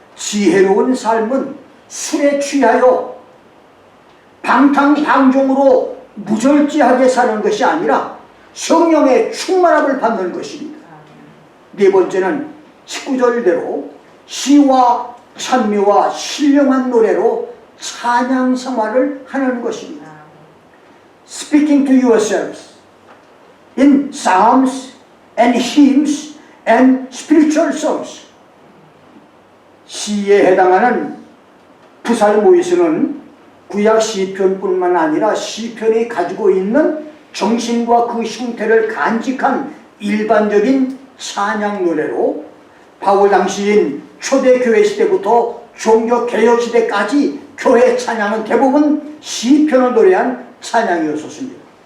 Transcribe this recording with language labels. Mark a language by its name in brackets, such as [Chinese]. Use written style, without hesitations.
[Korean] 지혜로운 삶은 술에 취하여 방탕방종으로 무절제하게 사는 것이 아니라 성령의 충만함을 받는 것입니다. 네 번째는 19절대로 시와 찬미와 신령한 노래로 찬양 생활을 하는 것입니다. [English] Speaking to yourselves in psalms and hymns and spiritual songs. [Korean] 시에 해당하는 부살모이스는 구약 시편뿐만 아니라 시편이 가지고 있는 정신과 그 형태를 간직한 일반적인 찬양 노래로 바울 당시인 초대교회 시대부터 종교개혁 시대까지 교회 찬양은 대부분 시편을 노래한 찬양이었습니다.